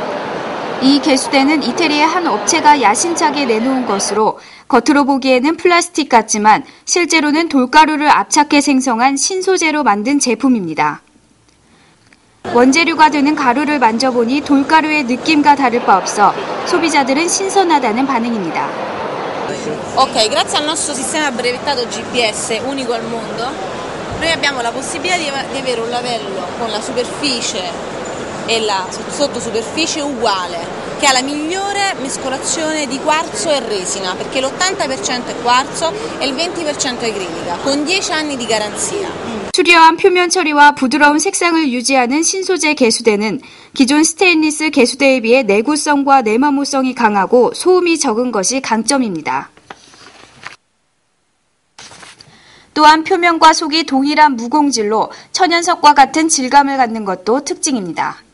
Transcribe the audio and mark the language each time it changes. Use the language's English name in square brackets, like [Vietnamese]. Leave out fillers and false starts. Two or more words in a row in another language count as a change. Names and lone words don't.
[Korean] 이 개수대는 이태리의 한 업체가 야심차게 내놓은 것으로 겉으로 보기에는 플라스틱 같지만 실제로는 돌가루를 압착해 생성한 신소재로 만든 제품입니다. 원재료가 되는 가루를 만져보니 돌가루의 느낌과 다를 바 없어 소비자들은 신선하다는 반응입니다. [Italian] Ok, grazie al nostro sistema brevettato GPS unico al mondo, noi abbiamo la possibilità di avere un lavello con la superficie e la sottosuperficie uguale, che ha la migliore mescolazione di quarzo e resina, perché l'80% è quarzo e il 20% è acrilica, con 10 anni di garanzia. [Korean] 수려한 표면 처리와 부드러운 색상을 유지하는 신소재 개수대는 기존 스테인리스 개수대에 비해 내구성과 내마모성이 강하고 소음이 적은 것이 강점입니다. 또한 표면과 속이 동일한 무공질로 천연석과 같은 질감을 갖는 것도 특징입니다.